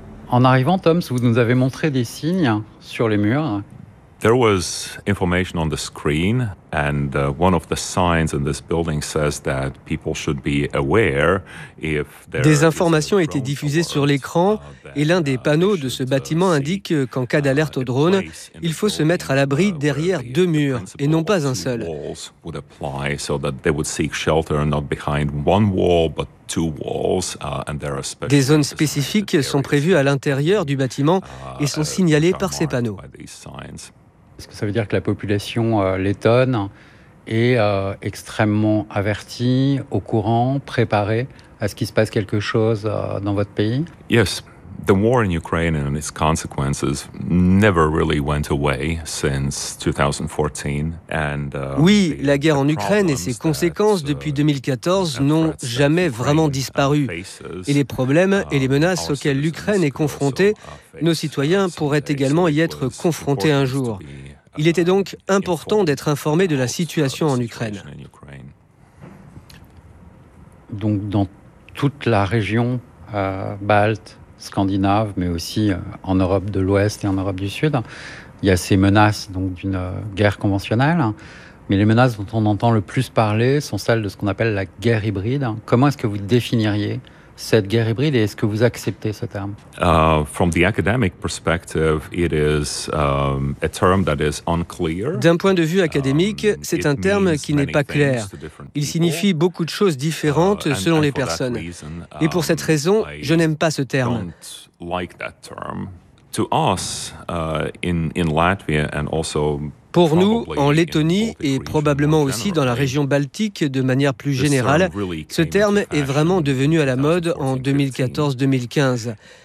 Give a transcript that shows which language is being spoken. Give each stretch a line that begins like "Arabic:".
French: En arrivant, Tom, vous nous avez montré des signes sur les murs.
English: There was information on the screen, and one of the signs in this building says that people should be aware if there.
French: Des informations étaient diffusées sur l'écran, et l'un des panneaux de ce bâtiment indique qu'en cas d'alerte au drone, il faut se mettre à l'abri derrière deux murs et non pas un seul.
English: Would apply so that they would seek shelter not behind one wall but two walls, and there are special.
French: Des zones spécifiques sont prévues à l'intérieur du bâtiment et sont signalées par ces panneaux. Est-ce que ça veut dire que la population lettonne est extrêmement avertie, au courant, préparée à ce qu'il se passe quelque chose dans votre pays ?
English: Yes, the war in Ukraine and its consequences never really went away since 2014. And
French: oui, la guerre en Ukraine et ses conséquences depuis 2014 n'ont jamais vraiment disparu. Et les problèmes et les menaces auxquels l'Ukraine est confrontée, nos citoyens pourraient également y être confrontés un jour. Il était donc important d'être informé de la situation en Ukraine. Donc dans toute la région balte, scandinave, mais aussi en Europe de l'Ouest et en Europe du Sud, il y a ces menaces donc, d'une guerre conventionnelle. Mais les menaces dont on entend le plus parler sont celles de ce qu'on appelle la guerre hybride. Comment est-ce que vous définiriez cette guerre hybride et est-ce que vous acceptez ce terme?
English: From the academic perspective, it is a term that is unclear.
French: D'un point de vue académique, c'est un terme qui n'est pas clair. Il signifie beaucoup de choses différentes selon les personnes. Et pour cette raison, je n'aime pas ce terme.
English: To us, in Latvia and also
French: pour nous, en Lettonie et probablement aussi dans la région baltique de manière plus générale, ce terme est vraiment devenu à la mode en 2014-2015.